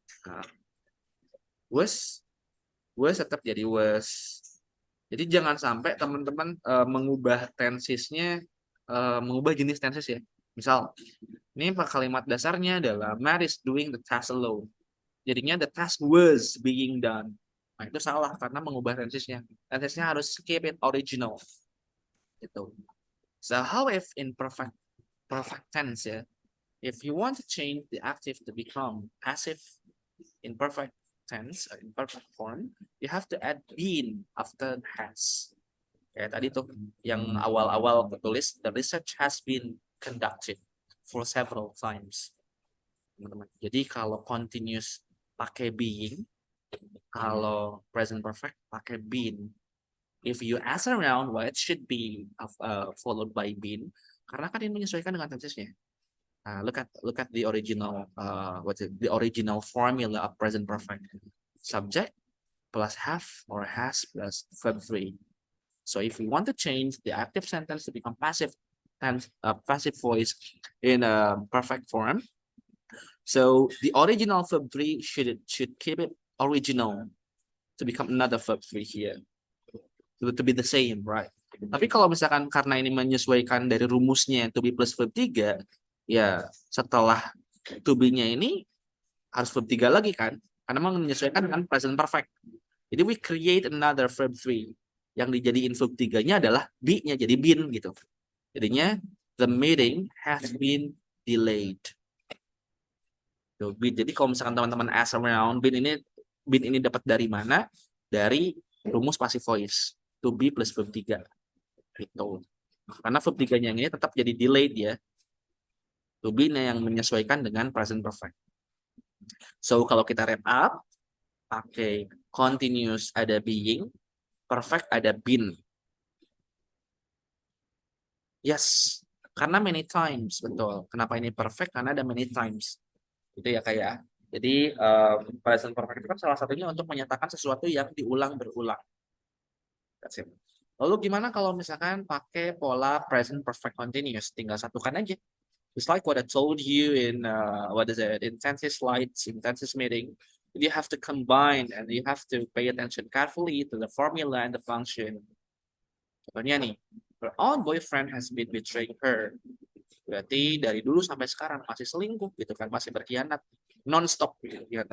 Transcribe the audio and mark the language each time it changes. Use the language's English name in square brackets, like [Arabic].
[Indonesian] Nah, was tetap jadi was. Jadi jangan sampai teman-teman mengubah tensesnya, mengubah jenis tenses ya. Misal, ini kalimat dasarnya adalah [English] Matt is doing the task alone. [Indonesian] Jadinya [English] the task was being done. [Indonesian] Nah, itu salah karena mengubah tensesnya. Tensesnya harus [English] keep it original. [Indonesian] Gitu. [English] So how if in perfect tense ya? If you want to change the active to become passive in perfect tense, in perfect form, you have to add been after has. [Indonesian] Kayak tadi tuh yang awal-awal tertulis, [English] the research has been conducted for several times. [Indonesian] Teman-teman. Jadi kalau continuous pakai being, kalau present perfect pakai been. [English] If you ask around, why it should be followed by been, [Indonesian] karena kan ini menyesuaikan dengan tensesnya. [English] Look at the original the original formula of present perfect. Subject plus have or has plus verb 3. So if we want to change the active sentence to become passive tense, passive voice in a perfect form, so the original verb 3 should keep it original to become another verb 3 here. To be the same, right? [Indonesian] Tapi kalau misalkan karena ini menyesuaikan dari rumusnya to be plus verb 3, ya setelah to be-nya ini harus verb 3 lagi kan? Karena menyesuaikan dengan present perfect. Jadi [English] we create another verb 3. [Indonesian] Yang dijadiin verb 3-nya adalah be-nya jadi been gitu. [English] Jadinya the meeting has been delayed. [Indonesian] Jadi kalau misalkan teman-teman [English] ask around, [Indonesian] been ini dapat dari mana? Dari rumus passive voice. To be plus verb 3. Gitu. Karena verb 3-nya ini tetap jadi delayed ya. To be-nya yang menyesuaikan dengan present perfect. So kalau kita [English] wrap up, [Indonesian] pakai continuous ada being, perfect ada been. Yes, karena many times, betul. Kenapa ini perfect? Karena ada many times. Itu ya kayak. Jadi present perfect itu kan salah satunya untuk menyatakan sesuatu yang diulang berulang. [English] That's it. [Indonesian] Lalu gimana kalau misalkan pakai pola present perfect continuous? Tinggal satukan aja. [English] It's like what I told you in intensive slides, intensive meeting. You have to combine and you have to pay attention carefully to the formula and the function. [Indonesian] Contohnya nih, [English] her own boyfriend has been betraying her. [Indonesian] Berarti dari dulu sampai sekarang masih selingkuh gitu kan, masih berkhianat non-stop gitu.